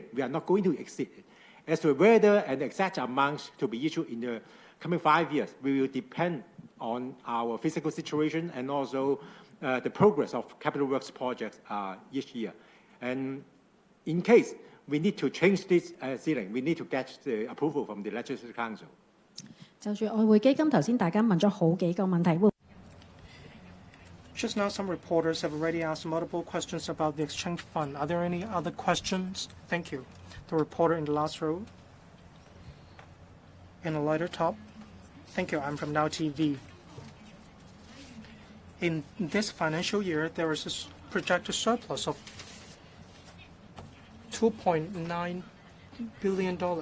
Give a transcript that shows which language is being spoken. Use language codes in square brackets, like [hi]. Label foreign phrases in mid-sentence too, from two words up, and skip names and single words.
[en] We are not going to exceed it. As to whether an exact amount to be issued in the coming 5 years, we will depend on our physical situation and also the progress of capital works projects each year. And in case we need to change this ceiling, we need to get the approval from the Legislative Council. [yue] 就住外匯基金，頭先大家問咗好幾個問題。 [en] Just now, some reporters have already asked multiple questions about the exchange fund. Are there any other questions? Thank you. The reporter in the last row. In the lighter top. Thank you. I'm from Now TV. In this financial year, there is a projected surplus of $2.9 billion.